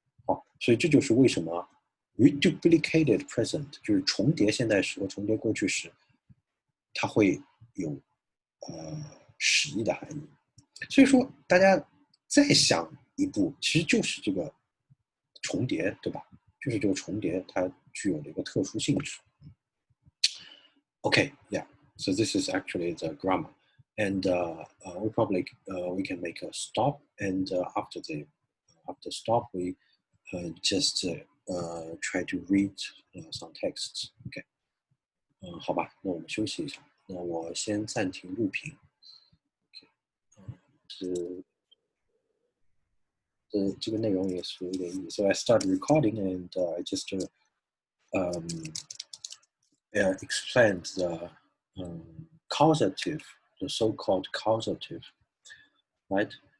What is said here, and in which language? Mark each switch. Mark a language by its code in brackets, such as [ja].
[zh] 好，所以这就是为什么 [en] reduplicated present [zh] 就是重叠现在时和重叠过去时，它会有使役的含义。所以说大家再想一步，其实就是这个重叠，对吧？就是这个重叠它具有的一个特殊性质。 [en] Okay, yeah. So this is actually the grammar, and we probably we can make a stop, and after stop we just try to read some texts. [zh] Okay. 好吧，那我们休息一下。那我先暂停录屏。是这个内容也是有点意思。 [en] So I start recording and I just explain the causative, the so-called causative, right?